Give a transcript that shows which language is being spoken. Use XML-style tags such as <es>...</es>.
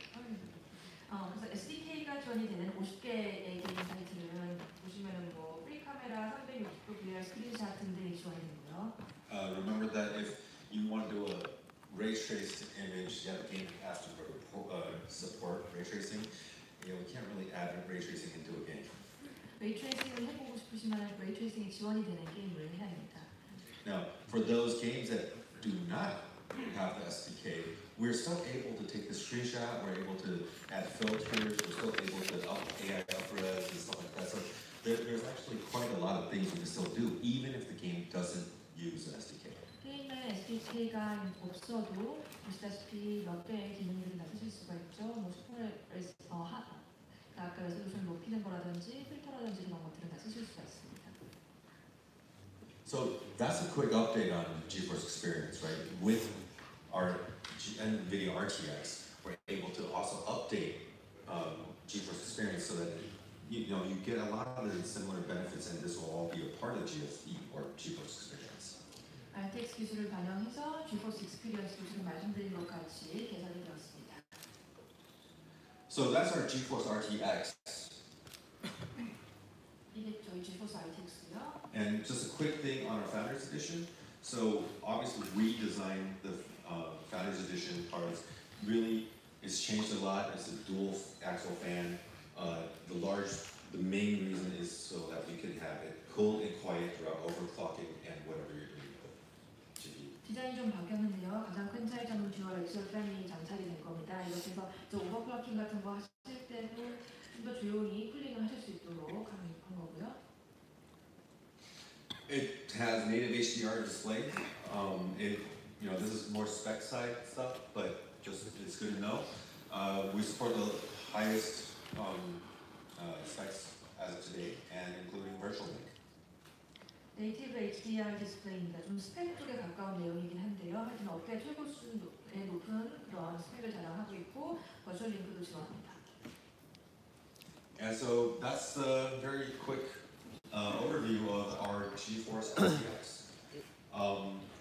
<ko>그래서 SDK가 지원이 되는 50개의 게임 사이트는 보시면은 프리 카메라, 360도 VR 스크린샷 등등이 지원이 되고요.</ko> <en>Remember that if you want to do a ray traced image, the game has to support ray tracing. We can't really add ray tracing into a game.</en> <ko>레이 트레이싱을 해보고 싶으시면 레이 트레이싱이 지원이 되는 게임을 해야 합니다.</ko> <en>Now, for those games that do not have the SDK, we're still able to take the screenshot. We're able to add filters. We're still able to AI UpRes and stuff like that. So there's actually quite a lot of things we can still do, even if the game doesn't use an SDK.</en> <ko>게임에 SDK가 없어도 보시다시피 몇 개의 기능들이 다 쓰실 수가 있죠. 아까 레솔루션 높이는 거라든지 필터라든지 그런 것들은 다 쓰실 수가 있습니다.</ko> <en>So that's a quick update on GeForce Experience, right? With our NVIDIA RTX, we're able to also update GeForce Experience so that you get a lot of the similar benefits, and this will all be a part of GFE or GeForce Experience.</en> <ko>RTX 기술을 반영해서 GeForce Experience도 지금 말씀드린 것 같이 개선이 되었습니다.</ko> <en>So that's our GeForce RTX.</en> <ko>이게 저희 GeForce RTX고요.</ko> <en>And just a quick thing on our Founders Edition. So obviously redesigned the Founders Edition parts. Really, it's changed a lot. It's a dual axle fan. The main reason is so that we can have it cool and quiet throughout overclocking and whatever you're doing with GPU.</en> <ko>디자인이 좀 바뀌었는데요. 가장 큰 차이점은 듀얼 엑셀 팬이 장착이 된 겁니다. 이렇게 해서 오버클럭킹 같은 거 하실 때도 좀 더 조용히 쿨링을 하실 수 있도록 한 거고요.</ko> <en>It has native HDR display. This is more spec side stuff, but it's good to know. We support the highest specs as of today, and including virtual link.</en> <ko>네이티브 HDR 디스플레이입니다. 좀 스펙 쪽에 가까운 내용이긴 한데요. 하여튼 업계 최고 수준의 높은 그런 스펙을 자랑하고 있고 버추얼 링크도 지원합니다.</ko> <en>And so that's a very quick overview of our GeForce RTX.</en>